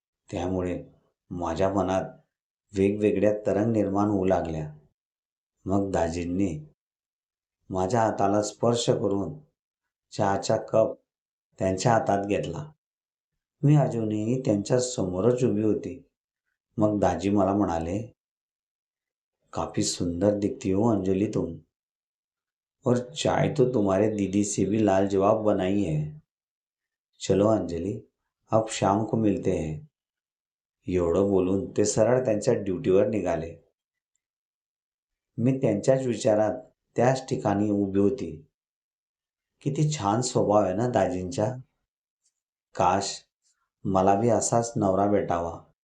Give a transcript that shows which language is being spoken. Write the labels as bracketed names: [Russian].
[Marathi] त्यामुळे माझ्या मनात वेगवेगळ्या तरंग निर्माण होऊ लागल्या. मग दाजींनी माझ्या हाताला स्पर्श करून चहाचा कप त्यांच्या हातात घेतला. मी अजूनही त्यांच्या समोरच उभी होती. मग दाजी मला म्हणाले, [Hindi] काफी सुंदर दिखती हो अंजलि तुम, और चाय तो तुम्हारे दीदी से भी लाजवाब बनाई है. चलो अंजलि, अब शाम को मिलते हैं. [Marathi] एवढं बोलून ते सरळ त्यांच्या ड्युटीवर निघाले. मी त्यांच्याच विचारात त्याच ठिकाणी उभी होती. किती छान स्वभाव आहे ना दाजींचा. काश मला बी असाच नवरा भेटावा.